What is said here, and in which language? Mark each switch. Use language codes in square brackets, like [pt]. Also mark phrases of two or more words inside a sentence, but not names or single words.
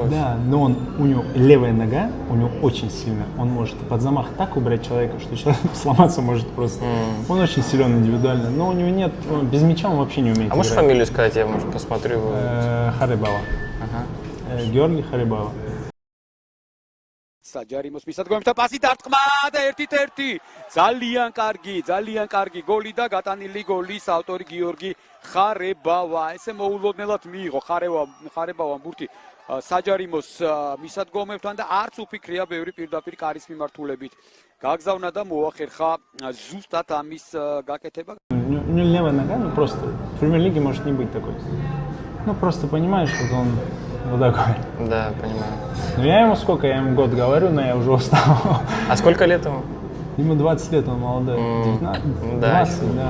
[ru] Да, но у него левая нога, у него очень сильная. Он может под замах так убрать человека, что человек сломаться может просто. Он очень силен индивидуально, но у него нет, без мяча он вообще не умеет А можешь играть. фамилию сказать, я, может, посмотрю? Харибава. Георгий Харибава. [ka] საჯარიმოს მისადგომებთან პასი დარტყმა და 1-1. ძალიან კარგი გოლი და გატანილი გოლის ავტორი გიორგი ხარებავა. ესე მოულოდნელად მიიღო ხარებავამ ბურთი საჯარიმოს მისადგომებთან და არც უფიქრია ბევრი პირდაპირ კარის მიმართულებით. გაგზავნა და მოახერხა ზუსტად ამის გაკეთება. [ru] У него левая нога, ну просто в премьер-лиге может не быть такой. Ну просто понимаешь, что он вот такой. Да, понимаю. Ну я ему сколько, я ему год говорю, но я уже устал. А сколько лет ему? Ему 20 лет, он молодой. 19, да, 20, да.